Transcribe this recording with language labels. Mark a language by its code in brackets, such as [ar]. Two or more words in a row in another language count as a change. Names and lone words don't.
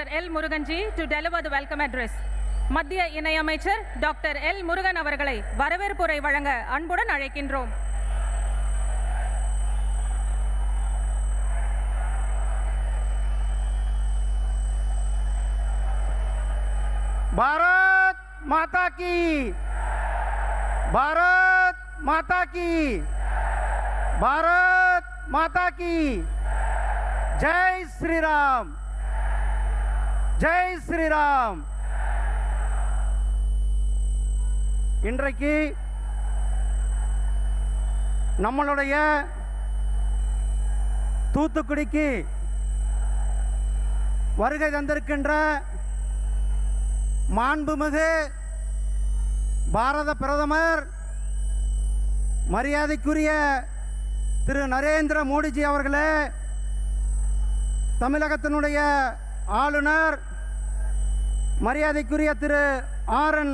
[en] L. Murugan ji to deliver the welcome address. [ta] மத்திய இணை அமைச்சர் டாக்டர் எல் முருகன் அவர்களை வரவேற்புரை வழங்க அன்புடன் அழைக்கின்றோம். [hi] भारत माता की, भारत माता की, भारत माता की, जय श्री राम, जय श्री राम. [ta] இன்றைக்கு நம்மளுடைய தூத்துக்குடிக்கு வருகை தந்திருக்கின்ற மாண்புமிகு பாரத பிரதமர் மரியாதைக்குரிய திரு நரேந்திர மோடிஜி அவர்களே, தமிழகத்தினுடைய ஆளுநர் மரியாதைக்குரிய திரு ஆர்.என்.